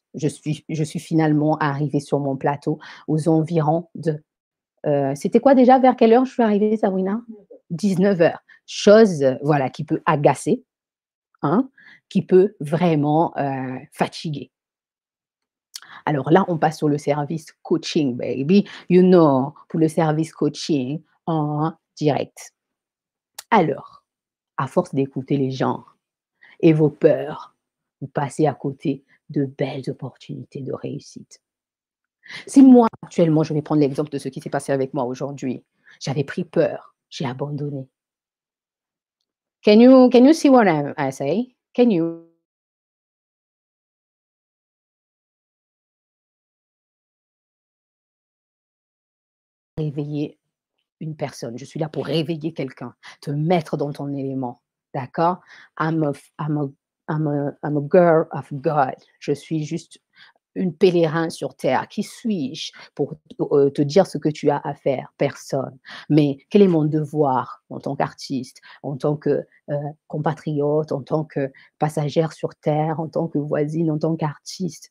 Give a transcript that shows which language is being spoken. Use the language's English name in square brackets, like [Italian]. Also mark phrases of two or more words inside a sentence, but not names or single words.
[French] Je suis finalement arrivée sur mon plateau aux environs de c'était quoi déjà? Vers quelle heure je suis arrivée, Sabrina? 19h. Chose, voilà, qui peut agacer, hein, qui peut vraiment fatiguer. Alors là, on passe sur le service coaching, [English] baby. You know, [French] pour le service coaching en direct. Alors, à force d'écouter les gens et vos peurs, vous passez à côté de belles opportunités de réussite. Si moi, actuellement, je vais prendre l'exemple de ce qui s'est passé avec moi aujourd'hui, j'avais pris peur, j'ai abandonné. [English] Can you see what I say? Can you [French] réveiller une personne? Je suis là pour réveiller quelqu'un, te mettre dans ton élément, d'accord? [English] I'm a girl of God. [French] Je suis juste une pèlerin sur terre. Qui suis-je pour te dire ce que tu as à faire? Personne. Mais quel est mon devoir en tant qu'artiste, en tant que compatriote, en tant que passagère sur terre, en tant que voisine, en tant qu'artiste?